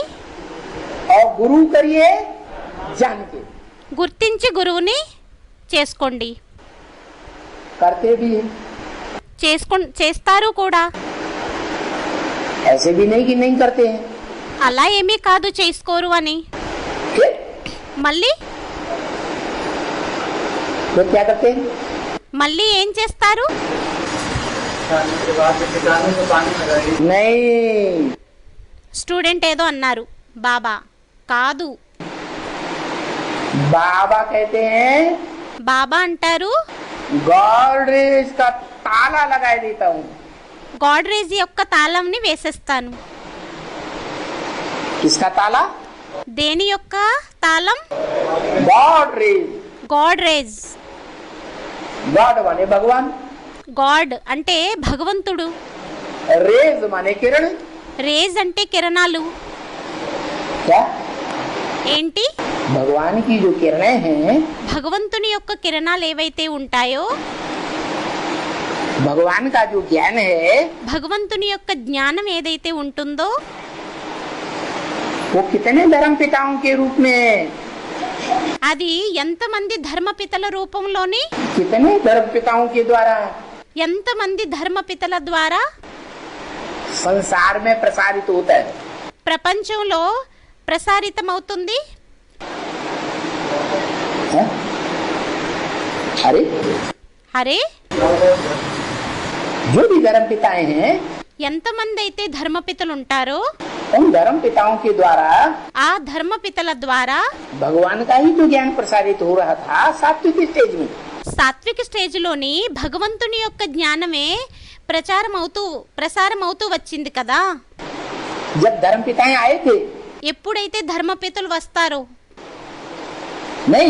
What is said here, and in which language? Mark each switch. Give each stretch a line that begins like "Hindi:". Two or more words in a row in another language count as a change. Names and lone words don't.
Hindi: और गुरु करिए जान के।
Telugu: గుర్తించి గురువుని చేసుకోండి.
Hindi: करते भी हैं,
Telugu: చేస్తారు కూడా.
Hindi: ऐसे भी नहीं कि नहीं करते हैं।
Telugu: అలా ఏమీ కాదు చేసుకోరు అని.
Hindi: फिर
Telugu: మళ్ళీ
Hindi: क्या करते हैं,
Telugu: మళ్ళీ ఏం చేస్తారు?
Hindi: नहीं,
Telugu: స్టూడెంట్ ఏదో అన్నారు, బాబా కాదు,
Hindi: बाबा कहते हैं
Telugu: బాబా అంటారు,
Hindi: गॉडरेज का ताला लगा देता हूँ।
Telugu: గాడ్రేజ్ యొక్క తాళంని వేసేస్తాను.
Hindi: किसका ताला,
Telugu: దేని యొక్క తాళం?
Hindi: गॉडरेज।
Telugu: గాడ్రేజ్.
Hindi: गॉड माने भगवान,
Telugu: గాడ్ అంటే భగవంతుడు,
Hindi: रेज माने किरण।
Telugu: రేజ్ అంటే కిరణాలు.
Hindi: क्या,
Telugu: ఏంటి?
Hindi: भगवान की जो किरणें हैं,
Telugu: భగవంతుని యొక్క కిరణాలు ఏవైతే ఉంటాయో,
Hindi: भगवान का जो ज्ञान है,
Telugu: భగవంతుని యొక్క జ్ఞానం ఏదైతే ఉంటుందో,
Hindi: वो कितने धर्म पिताओं के रूप में,
Telugu: అది ఎంతమంది ధర్మపితల రూపంలోని,
Hindi: कितने धर्म पिताओं के द्वारा
Telugu: ఎంతమంది ధర్మపితల ద్వారా
Hindi: संसार में प्रसारित होता है?
Telugu: ప్రపంచంలో ప్రసారితమవుతుంది?
Hindi: हैं? अरे
Telugu: అరే,
Hindi: जो भी धर्म पिताएं हैं,
Telugu: ఎంతమంది అయితే ధర్మపితలు ఉంటారో
Hindi: उन धर्म पिताओं के द्वारा
Telugu: ఆ ధర్మపితల ద్వారా
Hindi: भगवान का ही तो ज्ञान प्रसारित हो रहा था सात्विक स्टेज में।
Telugu: సాత్విక స్టేజ్లోని భగవంతుని యొక్క జ్ఞానమే ప్రసారం అవుతూ వచ్చింది కదా.
Hindi: जब धर्म पिताएं आए थे,
Telugu: ఎప్పుడైతే ధర్మపితలు వస్తారో
Hindi: नहीं,